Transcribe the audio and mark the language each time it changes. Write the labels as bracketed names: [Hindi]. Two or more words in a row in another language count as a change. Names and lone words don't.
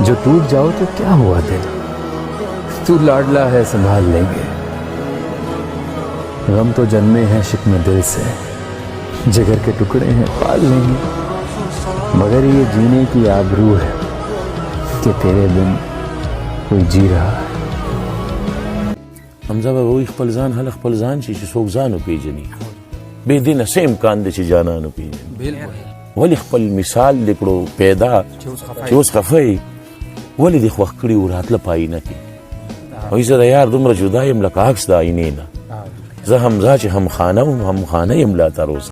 [Urdu] جو ٹوٹ جاؤ تو کیا ہوا دل، تو لاڈلا ہے سنبھال لیں گے. غم تو جنمے ہیں شکمِ دل سے، جگر کے ٹکڑے ہیں پال لیں گے. مگر یہ جینے کی آبرو ہے کہ تیرے بن کوئی جی رہا ہے. [Pashto] حمزه به وی خپل ځان هله خپل ځان چې څوک ځان وپېژني بې دینه څه امکان دی چې جانان وپېژني ولې خپل مثال لیکړو پیدا چې اوس خفه یې ولې دې خوښ کړي و راتله په آینه کې وایي زه د یار دومره جدا یم لکه عکس د آینې نه زه حمزه چې هم خانه وم هم خانه یم لا تر اوسه